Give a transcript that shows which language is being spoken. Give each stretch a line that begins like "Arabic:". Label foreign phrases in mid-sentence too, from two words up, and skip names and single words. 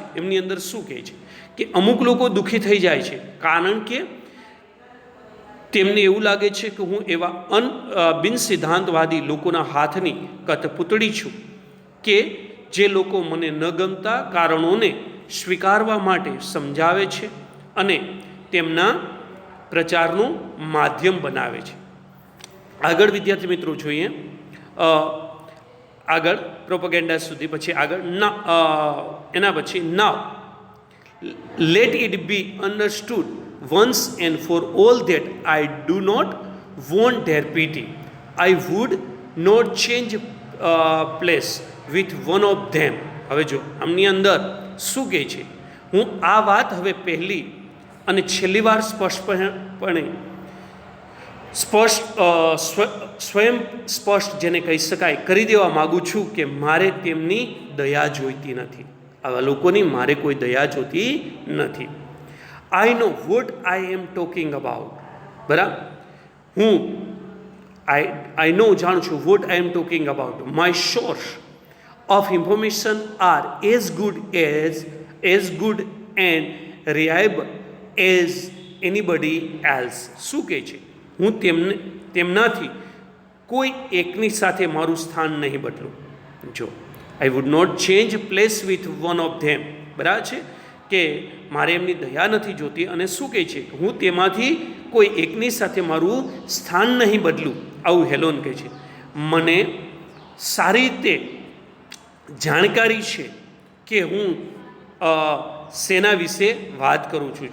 Gujarati: એમની અંદર શું કહે છે કે અમુક લોકો દુઃખી થઈ જાય છે કારણ કે તેમને એવું લાગે છે કે હું એવા બિનસિદ્ધાંતવાદી લોકોના હાથની કઠપૂતળી છું કે જે લોકો મને ન ગમતા કારણોને સ્વીકારવા માટે સમજાવે છે અને તેમના પ્રચારનું માધ્યમ બનાવે છે. આગળ વિદ્યાર્થી મિત્રો જોઈએ, આગળ પ્રોપેગેન્ડા સુધી, પછી આગળ એના પછી
English: now let it be understood once and for all that I do not want their pity. I would not change place with one of them.
Gujarati: હવે જો આમની અંદર શું કહે છે, હું આ વાત હવે પહેલી અને છેલ્લી વાર સ્પષ્ટપણે સ્વયં સ્પષ્ટ જેને કહી શકાય કરી દેવા માગું છું કે મારે તેમની દયા જોઈતી નથી. આવા લોકોની મારે કોઈ દયા જોતી નથી.
English: I know what I am talking about.
Gujarati: બરાબર, હું
English: I know
Gujarati: જાણું છું
English: what I am talking about. My source of information are as good and reliable as anybody else.
Gujarati: શું કહે છે, હું તેમનાથી કોઈ એકની સાથે મારું સ્થાન નહીં બદલું.
English: જો I would not change place with one of them.
Gujarati: બરાબર છે કે મારે એમની દયા નથી જોતી, અને શું કહે છે, હું તેમાંથી કોઈ એકની સાથે મારું સ્થાન નહીં બદલું. આવું હેલોન કહે છે. મને સારી રીતે જાણકારી છે કે હું શેના વિશે વાત કરું છું.